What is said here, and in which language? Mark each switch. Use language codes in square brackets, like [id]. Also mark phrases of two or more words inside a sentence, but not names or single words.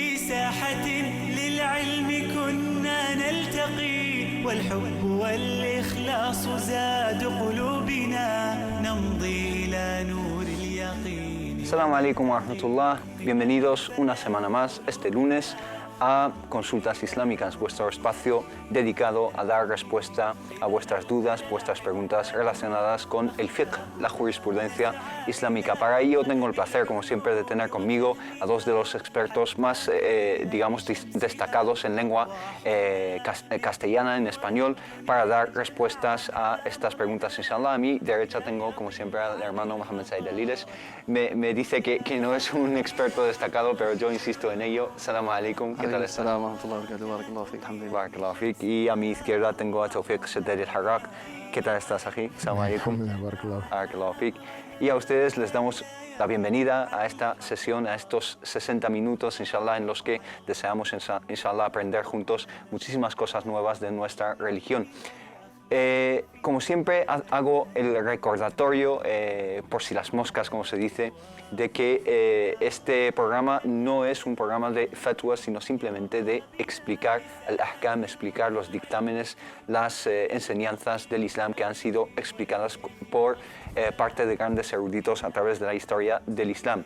[ar] ساحة للعلم كنا نلتقي والحب والإخلاص زاد قلوبنا نمضي إلى نور اليقين. السلام عليكم ورحمة الله. [es] Bienvenidos una semana más este lunes a Consultas Islámicas, vuestro espacio dedicado a dar respuesta a vuestras dudas, vuestras preguntas relacionadas con el fiqh, la jurisprudencia islámica. Para ello tengo el placer, como siempre, de tener conmigo a dos de los expertos más, destacados en lengua castellana, en español, para dar respuestas a estas preguntas. Inshallah, a mi derecha tengo, como siempre, al hermano Mohammed Said Aliles. Me dice que no es un experto destacado, pero yo insisto en ello. [ar] السلام عليكم. [es] ¿Qué tal estás? [ar] بارك الله فيك. [es] Y a mi izquierda tengo a Tawfiq Seddari al-Harrak. ¿Qué tal estás, [ar] أجي السلام عليكم بارك الله فيك. [es] Y a ustedes les damos la bienvenida a esta sesión, a estos 60 minutos, inshallah, en los que deseamos, inshallah, aprender juntos muchísimas cosas nuevas de nuestra religión. Como siempre hago el recordatorio, por si las moscas, como se dice, de que este programa no es un programa de fatwa, sino simplemente de explicar el ahkam, explicar los dictámenes, las enseñanzas del Islam que han sido explicadas por parte de grandes eruditos a través de la historia del Islam.